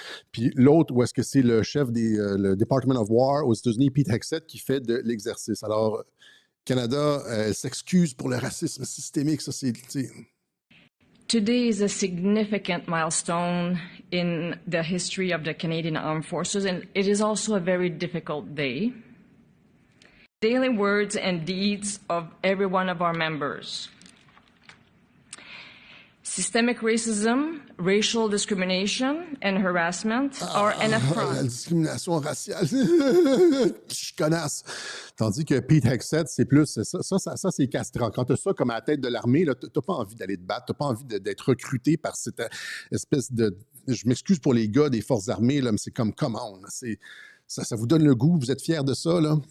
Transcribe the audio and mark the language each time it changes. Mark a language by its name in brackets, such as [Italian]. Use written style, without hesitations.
[French] Puis l'autre, où est-ce que c'est le chef le Department of War aux États-Unis, Pete Hegseth, qui fait de l'exercice. Alors, Canada, elle s'excuse pour le racisme systémique. Ça, c'est... [English] Today is a significant milestone in the history of the Canadian Armed Forces, and it is also a very difficult day. Daily words and deeds of every one of our members. Systemic racism, racial discrimination and harassment are an affront. [French] La discrimination raciale, je connasse. Tandis que Pete Hegseth, c'est plus, ça c'est castrant. Quand tu as ça comme à la tête de l'armée, tu n'as pas envie d'aller te battre, tu n'as pas envie d'être recruté par cette espèce de... Je m'excuse pour les gars des forces armées, là, mais c'est comme, [English] come on, [French] ça vous donne le goût, vous êtes fiers de ça, là.